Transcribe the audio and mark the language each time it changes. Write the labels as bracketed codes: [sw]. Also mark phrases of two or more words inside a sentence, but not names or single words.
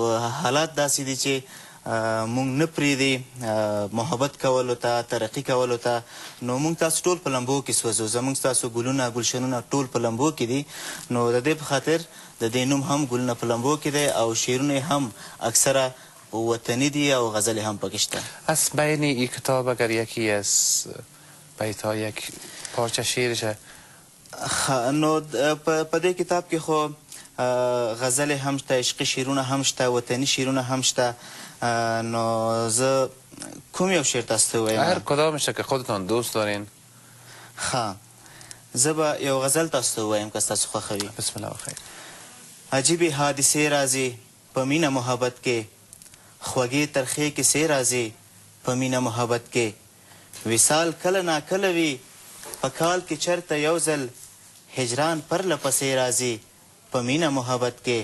[ps] حالات داسې دي چې موږ نه پرېږدي محبت کولو ته، ترقي کولو ته. نو موږ تاسو ټول په لمبو کې سوځو، زموږ ستاسو ګلونه ګلشنونه ټول په لمبو کې دي. نو د دې په خاطر د دې نوم هم ګلونه په لمبو کې دی او شعرونه هم اکثره وطنی دی او غزل هم پکې شته. [fa] از بین این کتاب اگر یکی از بیت‌ها یک پارچه شعرش [ps] نو په دې کتاب کې خو غزل هم شته، عشقي شعرونه هم شته، وطني شعرونه هم شته. نو زه کوم یو شعر تاسو ته ووایم؟ [fa] هر کدامش که خودتان دوست دارین. [ps] ښه، زه به یو غزل تاسو ته ووایم که ستاسو خوښوي. [ar] بسم الله [ps] بخیر. عجیبې حادثې راځي په مینه محبت کې، خوږې ترخې کیسې راځي په مینه محبت کې. وصال کله ناکله وي په کال کې چرته یو ځل، هجران پرله پسې راځي په مینه محبت کې.